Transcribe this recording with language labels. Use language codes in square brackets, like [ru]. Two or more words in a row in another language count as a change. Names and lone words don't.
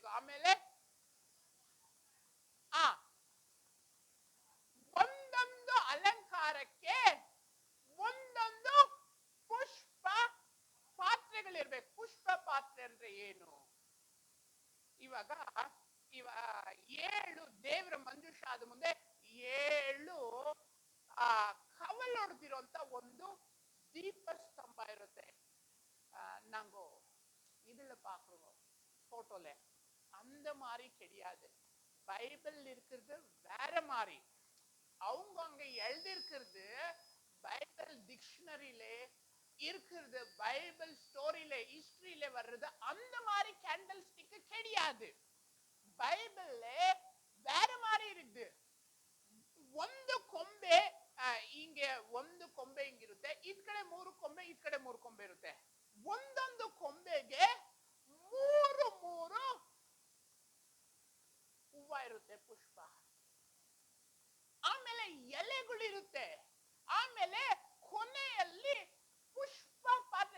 [kn] ಆಮೇಲೆ ಒಂದೊಂದು ಅಲಂಕಾರಕ್ಕೆ ಒಂದೊಂದು ಪುಷ್ಪ ಪಾತ್ರೆಗಳಿರ್ಬೇಕು. ಪುಷ್ಪ ಪಾತ್ರೆ ಅಂದ್ರೆ ಏನು? ಇವಾಗ 7 ದೇವರ ಮಂಜೂಷ ಆದ ಮುಂದೆ 7 ಕವಲ್ ಹೊಡೆದಿರುವಂತ ಒಂದು ದೀಪ ಸ್ತಂಭ ಇರುತ್ತೆ. [ta] நாங்க இதுல பாக்குறோம் போட்டோல. அந்த மாதிரி கிடையாது. பைபிள் இருக்கிறது வேற மாதிரி. அவங்க அங்க எழுதி இருக்கிறது [en] Bible dictionary [ta] இருக்கிறது, [en] Bible story history [ta] வர்றது அந்த மாதிரி [en] candle stick [ta] கிடையாது. பைபிள்ல வேற மாதிரி இருக்குது. [kn] ಒಂದು ಕೊಂಬೆ ಹಿಂಗೆ, ಒಂದು ಕೊಂಬೆ ಹಿಂಗಿರುತ್ತೆ, ಇದ್ ಕಡೆ 3 ಕೊಂಬೆ, ಇದ್ ಕಡೆ 3 ಕೊಂಬೆ ಇರುತ್ತೆ. ಒಂದೊಂದು ಕೊಂಬೆಗೆ 3 ಹೂವ ಇರುತ್ತೆ, ಪುಷ್ಪ. ಆಮೇಲೆ ಎಲೆಗಳಿರುತ್ತೆ. ಆಮೇಲೆ ಕೊನೆಯಲ್ಲಿ ಪುಷ್ಪ ಪಾತ್ರೆ.